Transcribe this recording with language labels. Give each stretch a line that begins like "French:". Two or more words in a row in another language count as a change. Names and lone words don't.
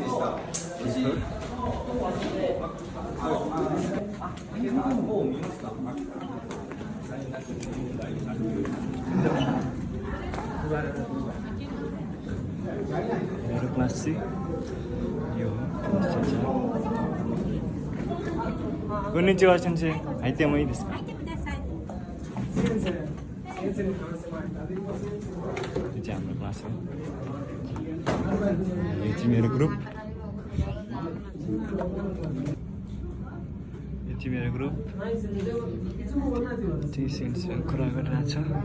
Nepali: मेरो क्लास चाहिँ यो हो।
Japanese: こんにちは先生. 入ってもいいですか? 入ってください。
Nepali: यो चाहिँ हाम्रो क्लास हो। यो चाहिँ मेरो ग्रुप। यो चाहिँ मेरो ग्रुप। चाहिँ सेन्ससँग कुरा गरिरहेको छ।